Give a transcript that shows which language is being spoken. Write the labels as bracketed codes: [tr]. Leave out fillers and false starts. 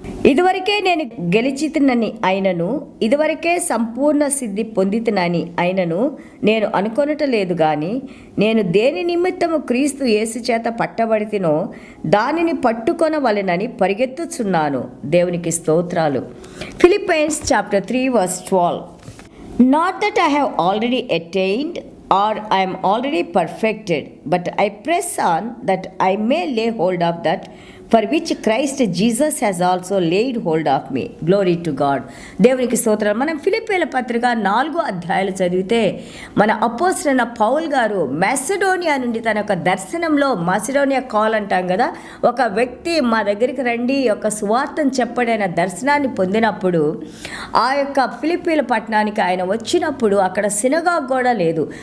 [te] ఇదివరకే నేను గెలిచితినని అయినను, ఇదివరకే సంపూర్ణ సిద్ధి పొందితినని అయినను నేను అనుకొనటలేదు గాని, నేను దేని నిమిత్తము క్రీస్తు యేసు చేత పట్టబడితినో దానిని పట్టుకొనవలెనని పరిగెత్తుచున్నాను. దేవునికి స్తోత్రాలు. Philippines chapter 3 verse 12. [en] Not that I have already attained or I am already perfected, but I press on that I may lay hold of that for which Christ Jesus has also laid hold of me. Glory to God. [te] దేవునికి స్తోత్రాలు. మనం ఫిలిప్పీల పత్రిక 4 అధ్యాయాలు చదివితే మన అపోస్తలుడైన Paul గారు Macedonia నుండి తన యొక్క దర్శనంలో, మెసడోనియా కాల్ అంటాం కదా, ఒక వ్యక్తి మా దగ్గరికి రండి, ఒక సువార్తను చెప్పడైన దర్శనాన్ని పొందినప్పుడు ఆ యొక్క ఫిలిప్పీల పట్టణానికి ఆయన వచ్చినప్పుడు అక్కడ సినగాగ్ కూడా లేదు.